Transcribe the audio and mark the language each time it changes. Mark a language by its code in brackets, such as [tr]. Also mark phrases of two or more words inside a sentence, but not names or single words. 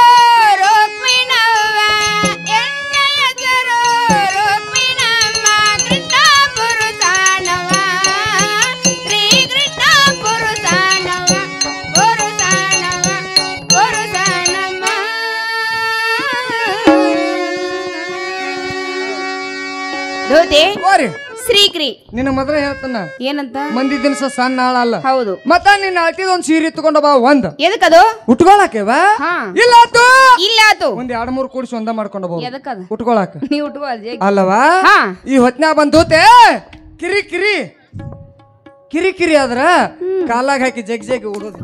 [kn] ರುಕ್ಮಿಣವ್ವ, ಎನ್ನ ಹೆಸರು ರುಕ್ಮಿಣಮ್ಮ, ಕೃಷ್ಣ ಪುರುಷ ನಮ, ಶ್ರೀ ಕೃಷ್ಣ ಪುರುಷ ನಮ, ಪುರುಷ ನಮ, ಪುರುಷ ನಮ. ಧೋತಿ ಓರಿ ಶ್ರೀಕ್ರಿ ನಿನ್ನ ಮೊದಲ ಹೇಳ್ತಾನ ಏನಂತ? ಮಂದಿ ದಿನಸ ಸಣ್ಣ ಆಳಲ್ಲ. ಹೌದು. ಮತ್ತ ನಿನ್ನ ಅಳ್ತಿದ ಒಂದ್ ಸೀರೆ ತಗೊಂಡ ಬಾ. ಒಂದ್ ಎದಕ್ಕದು? ಉಟ್ಕೊಳಕೇವ ಹಾ. ಇಲ್ಲ ಆತು ಇಲ್ಲ ಆತು. ಒಂದ್ 2-3 ಕೂಡಿಸಿ ಒಂದ ಮಾಡ್ಕೊಂಡ ಬಾ ಎದಕ್ಕದ? ಉಟ್ಕೊಳಕ. ನೀ ಉಟ್ಕೋ ಅಜ್ಜಿ. ಅಲ್ಲವಾ ಹಾ. ಈ ಹೊತ್ನ್ಯಾಗ ಬಂದೋತೆ ಕಿರಿ ಕಿರಿ ಕಿರಿ ಕಿರಿ ಆದ್ರ ಕಾಲಾಗ ಹಾಕಿ ಜಗ್ ಜಗ್ ಉಡೋದು.